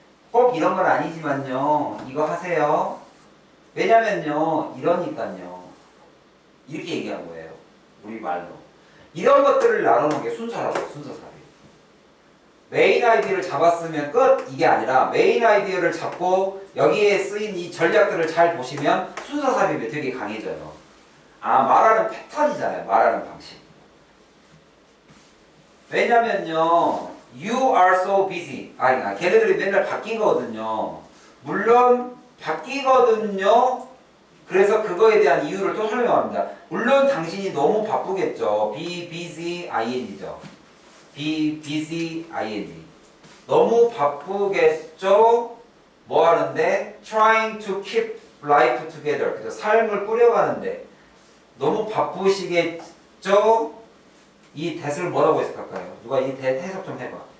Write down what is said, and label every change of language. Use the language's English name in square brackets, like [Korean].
[Korean] 꼭 이런 건 아니지만요. 이거 하세요. 왜냐면요, 이러니까요. 이렇게 얘기한 거예요. 우리 말로. 이런 것들을 나누는 게 순서라고, 순서사리. 메인 아이디어를 잡았으면 끝! 이게 아니라 메인 아이디어를 잡고 여기에 쓰인 이 전략들을 잘 보시면 순서삽입이 되게 강해져요. 말하는 패턴이잖아요. 말하는 방식. 왜냐면요, [English] you are so busy. [Korean] 걔네들이 맨날 바뀌거든요. 물론 바뀌거든요. 그래서 그거에 대한 이유를 또 설명합니다. 물론 당신이 너무 바쁘겠죠. [English] be busy ing죠. be busy ing. [Korean] 너무 바쁘겠죠. 뭐 하는데? [English] trying to keep life together. [Korean] 그래서 삶을 꾸려가는데 너무 바쁘시겠죠. 이 that을 뭐라고 해석할까요? 누가 이 that 해석 좀 해봐.